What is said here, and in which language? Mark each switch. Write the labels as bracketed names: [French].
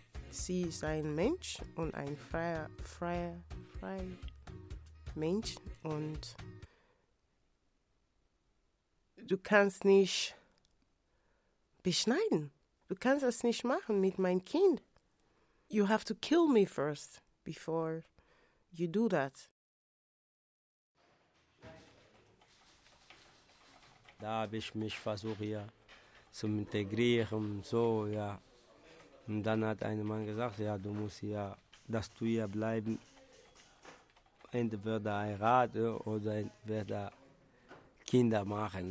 [German] Sie ist ein Mensch und ein freier Mensch. Und du kannst nicht beschneiden. Du kannst das nicht machen mit meinem Kind. [English] You have to kill me first, before you do that. [German] Da habe ich mich versucht, hier zu integrieren, so, ja. Und dann hat ein Mann gesagt, ja, du musst ja, dass du hier bleiben. Entweder heiraten oder entweder Kinder machen.